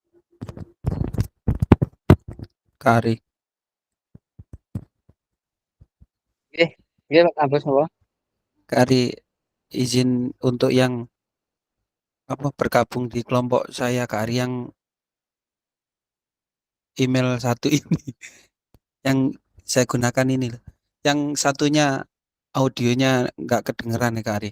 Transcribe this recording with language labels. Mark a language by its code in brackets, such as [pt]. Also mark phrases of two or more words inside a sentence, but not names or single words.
[id] Kak Ari. Nggih, nggih Pak Abus napa? Kak Ari izin untuk yang bergabung di kelompok saya Kak Ari yang email satu ini yang saya gunakan ini loh. Yang satunya audionya nggak kedengeran ya Kak Ari.